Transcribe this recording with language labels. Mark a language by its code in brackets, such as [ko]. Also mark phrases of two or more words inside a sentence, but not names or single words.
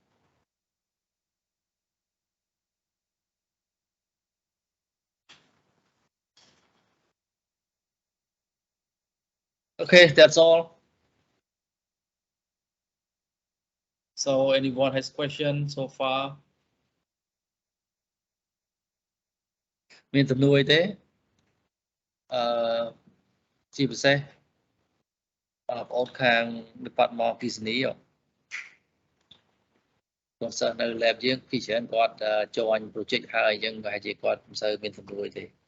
[en] Okay, that's all. So anyone has questions so far? [km] មានទំនួលទេជាពិសេសបងប្អូនខាង Department Business គាត់សិស្សនៅ lab យើងពីច្រើនគាត់ [en] join project [km] ហើយអញ្ចឹងប្រហែលជាគាត់មិនសូវមានទំនួលទេ